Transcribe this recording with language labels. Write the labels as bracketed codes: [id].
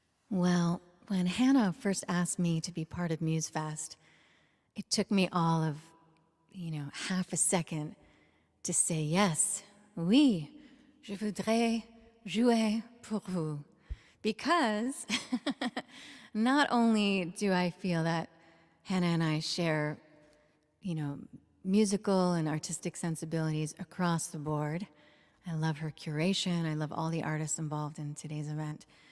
[en] Well, when Hannah first asked me to be part of MUSEfest, it took me all of, half a second to say yes. [fr] Oui, je voudrais jouer pour vous. [en] Because not only do I feel that Hannah and I share, musical and artistic sensibilities across the board. I love her curation. I love all the artists involved in today's event.